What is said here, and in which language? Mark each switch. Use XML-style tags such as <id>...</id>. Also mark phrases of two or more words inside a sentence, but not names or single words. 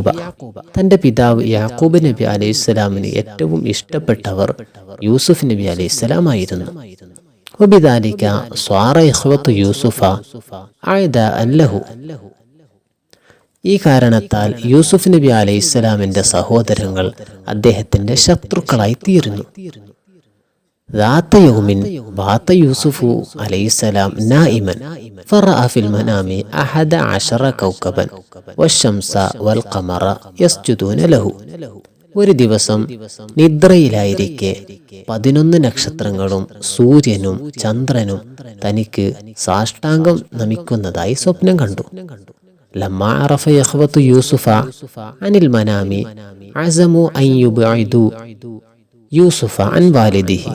<ml>തന്റെ പിതാവ് യാക്കൂബ് നബി അലൈഹിസ്സലാമിന് ഏറ്റവും ഇഷ്ടപ്പെട്ടവർ യൂസുഫ് നബി അലൈഹിസ്സലാം ആയിരുന്നു.</ml> <ar>وبذلك صار إخوة يوسف أعداء له.</ar> <ml>ഈ കാരണത്താൽ യൂസുഫ് നബി അലൈഹിസ്സലാമിന്റെ സഹോദരങ്ങൾ അദ്ദേഹത്തിന്റെ ശത്രുക്കളായി തീർന്നു.</ml> <ar>ذات يوم بات يوسف عليه السلام نائما فرأى في المنام 11 كوكبا والشمس والقمر يسجدون له.</ar> <ml>ഒരു ദിവസം നിദ്രയിലായിരിക്കെ 11 നക്ഷത്രങ്ങളും സൂര്യനും ചന്ദ്രനും തനിക്ക് സാഷ്ടാംഗം നമിക്കുന്നതായി സ്വപ്നം കണ്ടു.</ml> <ar>لما عرف إخوة يوسف عن المنام عزموا أن يبعدوا يوسف عن والده.</ar>